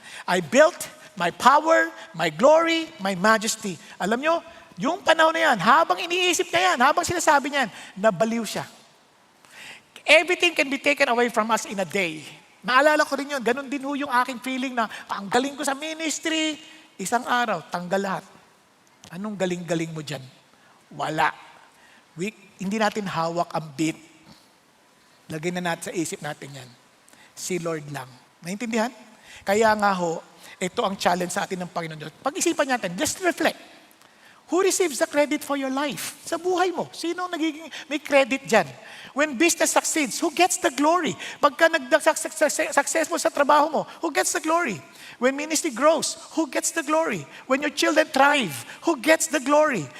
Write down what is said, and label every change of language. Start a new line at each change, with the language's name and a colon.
English: I built my power, my glory, my majesty.
Filipino: Alam nyo, yung panahon na yan, habang iniisip niya yan, habang sinasabi niyan, nabaliw siya.
English: Everything can be taken away from us in a day.
Filipino: Naalala ko rin yun, ganun din ho yung aking feeling na ang galing ko sa ministry, isang araw, tanggal lahat. Anong galing-galing mo dyan? Wala. Hindi natin hawak ang beat. Lagay na natin sa isip natin yan. Si Lord lang. Naintindihan? Kaya nga ho, ito ang challenge sa atin ng Panginoon Diyos. Pag-isipan natin,
English: just reflect. Who receives the credit for your life?
Filipino: Sa buhay mo, sino nagiging may credit dyan?
English: When business succeeds, who gets the glory?
Filipino: Pagka successful sa trabaho mo,
English: who gets the glory? When ministry grows, who gets the glory? When your children thrive, who gets the glory?